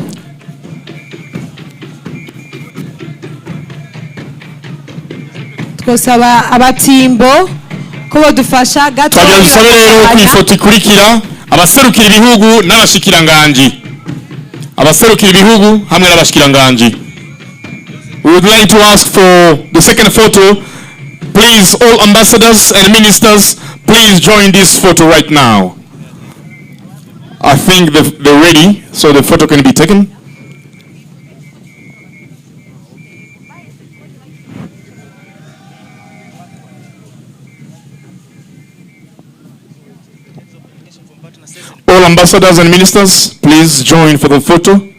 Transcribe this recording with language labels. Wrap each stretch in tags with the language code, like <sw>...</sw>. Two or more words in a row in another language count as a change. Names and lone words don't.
<rn>twosaba abatimbo ko badufasha gato twagira dusabe rero ku ifoto ikurikira abaserukira ibihugu n'abashikiranganji, abaserukira ibihugu hamwe n'abashikiranganji.</rn> <en>We would like to ask for the second photo. Please, all ambassadors and ministers, please join this photo right now. I think they're ready, so the photo can be taken. All ambassadors and ministers, please join for the photo.</en>